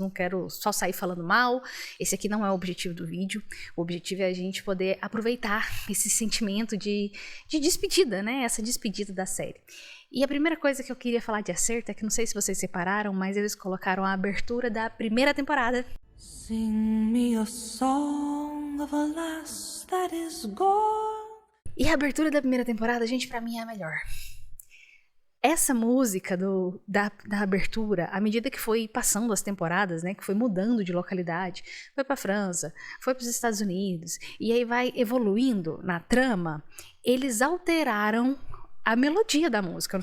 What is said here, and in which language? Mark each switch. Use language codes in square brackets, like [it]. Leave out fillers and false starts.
[pt] Não quero só sair falando mal. Esse aqui não é o objetivo do vídeo. O objetivo é a gente poder aproveitar esse sentimento de despedida, né? Essa despedida da série. E a primeira coisa que eu queria falar de acerto é que não sei se vocês separaram, mas eles colocaram a abertura da primeira temporada. [en] Sing me a song of a lass that is gone. [pt] E a abertura da primeira temporada, gente, pra mim é a melhor. Essa música da abertura, à medida que foi passando as temporadas, né, que foi mudando de localidade, foi pra França, foi pros Estados Unidos, e aí vai evoluindo na trama, eles alteraram a melodia da música.